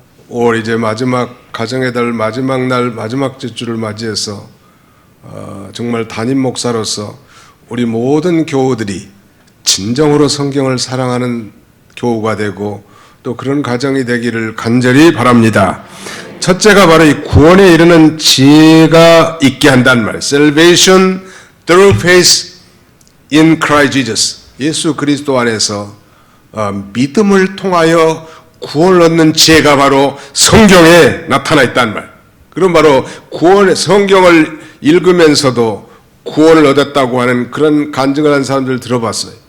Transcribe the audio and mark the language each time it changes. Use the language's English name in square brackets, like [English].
[Korean] 5월 이제 마지막 가정의 달 마지막 날 마지막 주를 맞이해서 정말 담임 목사로서 우리 모든 교우들이 진정으로 성경을 사랑하는 교우가 되고 또 그런 가정이 되기를 간절히 바랍니다. 첫째가 바로 이 구원에 이르는 지혜가 있게 한다는 말이에요. [English] Salvation through faith in Christ Jesus. [Korean] 예수 그리스도 안에서 믿음을 통하여 구원을 얻는 지혜가 바로 성경에 나타나 있다는 말. 그럼 바로 구원의 성경을 읽으면서도 구원을 얻었다고 하는 그런 간증을 한 사람들 들어봤어요.